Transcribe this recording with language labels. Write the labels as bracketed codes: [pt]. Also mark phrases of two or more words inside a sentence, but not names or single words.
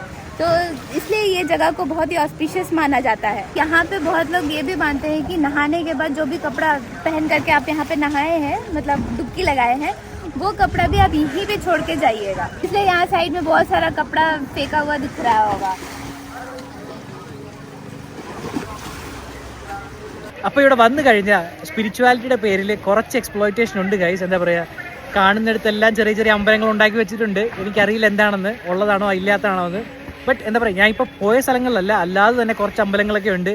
[hi] तो इसलिए ये जगह को बहुत ही ऑस्पिशियस माना जाता है. यहाँ पे बहुत लोग ये भी मानते हैं कि नहाने के बाद जो भी कपड़ा पहन करके आप यहाँ पे नहाए हैं, मतलब डुबकी लगाए हैं, वो कपड़ा भी आप यहीं पे छोड़ के जाइएगा. इसलिए यहाँ साइड में बहुत सारा कपड़ा फेंका हुआ दिख रहा होगा. [ml] അപ്പോൾ ഇവിടെ വന്നു കഴിഞ്ഞാൽ സ്പിരിച്വാലിറ്റിയുടെ പേരിൽ കുറച്ച് എക്സ്പ്ലോയിറ്റേഷൻ ഉണ്ട് ഗൈസ്. എന്താ പറയുക, കാണുന്നിടത്തെല്ലാം ചെറിയ ചെറിയ അമ്പലങ്ങൾ ഉണ്ടാക്കി വെച്ചിട്ടുണ്ട്. എനിക്കറിയില്ല എന്താണെന്ന്, ഉള്ളതാണോ ഇല്ലാത്തതാണോ എന്ന്. ബട്ട് എന്താ പറയുക, ഞാൻ ഇപ്പോൾ പോയ സ്ഥലങ്ങളിലല്ല, അല്ലാതെ തന്നെ കുറച്ച് അമ്പലങ്ങളൊക്കെ ഉണ്ട്.